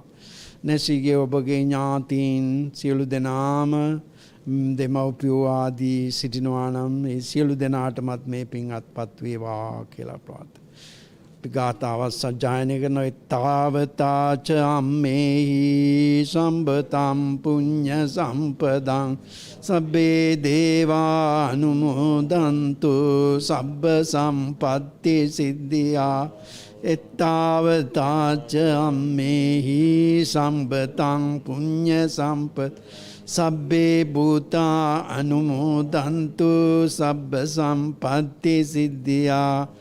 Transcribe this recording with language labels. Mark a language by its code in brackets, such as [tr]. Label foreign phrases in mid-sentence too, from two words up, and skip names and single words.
[si] නැසීගේ ඔබගේ ඥාතීන් සියලු දෙනාම දෙමව්පියෝ ආදී සිටිනවා නම් ඒ සියලු දෙනාටමත් මේ පින් අත්පත් වේවා කියලා ප්‍රාර්ථනා. ගාථාවත් සජ්ජායනය කරන [pi] තාවතාච අම්මේහි සම්බතම් පුඤ්ඤ සම්පදං සබ්බේ දේවා අනුමෝදන්තු සබ්බ සම්පත්ති සිද්ධියා එත්තාවතාච අම්මේහි සම්බතං පුඤ්ඤ සම්පද සබ්බේ භූතා අනුමෝදන්තු සබ්බ සම්පත්ති සිද්ධියා